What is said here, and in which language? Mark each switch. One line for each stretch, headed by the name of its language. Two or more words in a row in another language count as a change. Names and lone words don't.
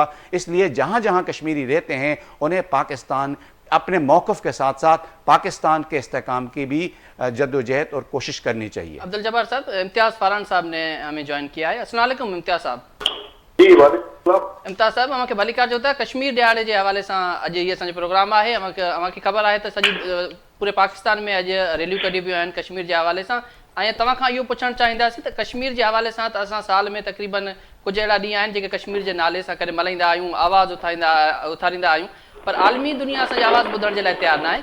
Urdu: اس لیے جہاں جہاں کشمیری رہتے ہیں انہیں پاکستان اپنے موقف کے ساتھ ساتھ پاکستان کے استحکام کی بھی جد و جہد اور کوشش کرنی چاہیے۔ عبدالجبار صاحب، امتیاز فاران صاحب نے ہمیں جوائن کیا ہے۔ السلام علیکم امتیاز صاحب۔ جی وعلیکم السلام۔
Sindhi: امتیاز صاحब ہمیں بھلی کار جو ہے کشمیر ॾियारे जे हवाले सां अॼु इहे असांजो प्रोग्राम आहे। अव्हांखे ख़बर आहे त सॼी पूरे पाकिस्तान में अॼु रैलियूं कढी वियूं आहिनि कश्मीर जे हवाले सां। ऐं तव्हां खां इहो पुछणु चाहींदासीं त कश्मीर जे हवाले सां त असां साल में तक़रीबन कुझु अहिड़ा ॾींहं आहिनि जेके कश्मीर जे नाले सां करे मल्हाईंदा आहियूं, आवाज़ उथारींदा आहियूं, पर आलमी दुनिया असांजी आवाज़ ॿुधण जे लाइ तयारु न आहे।